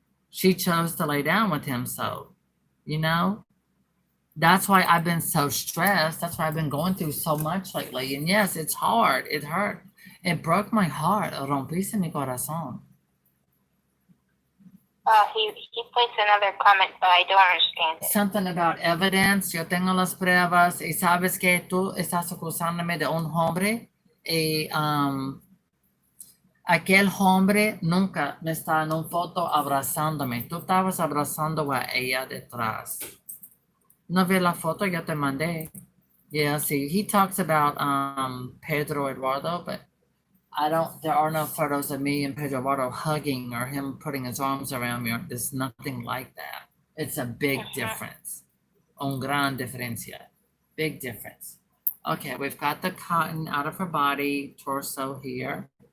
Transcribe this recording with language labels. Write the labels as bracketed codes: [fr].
[en] She chose to lay down with him. So, you know, that's why I've been so stressed. That's why I've been going through so much lately. And yes, it's hard. It hurt. It broke my heart. [es] Rompiste mi corazón. [en] He puts another comment, but I don't understand it. Something about evidence. [es] Yo tengo las pruebas y sabes que tú estás acusándome de un hombre y aquel hombre nunca me está en una foto abrazándome. Tú estabas abrazando a ella detrás. No vi la foto, yo te mandé. [en] Yeah, see, he talks about Pedro Eduardo, but there are no photos of me and Pedro Eduardo hugging or him putting his arms around me. There's nothing like that. It's a big difference. [es] Un gran diferencia. [en] Big difference. Okay, we've got the cotton out of her body, torso here.